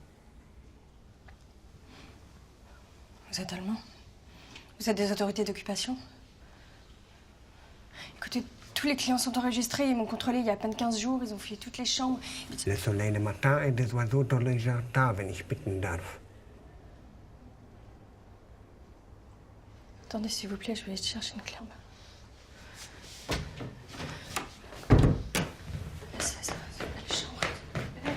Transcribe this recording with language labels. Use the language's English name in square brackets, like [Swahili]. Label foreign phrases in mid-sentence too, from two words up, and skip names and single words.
[French] Vous êtes allemand? Vous êtes des autorités d'occupation? Écoutez, tous les clients sont enregistrés, ils m'ont contrôlé il y a à peine 15 jours, ils ont fouillé toutes les chambres. Le soleil le matin et des oiseaux dans le jardin, [German] wenn ich bitten darf. [French] Attendez, s'il vous plaît, je vais aller chercher une clé en bas. C'est ça, c'est une belle chambre. Belle.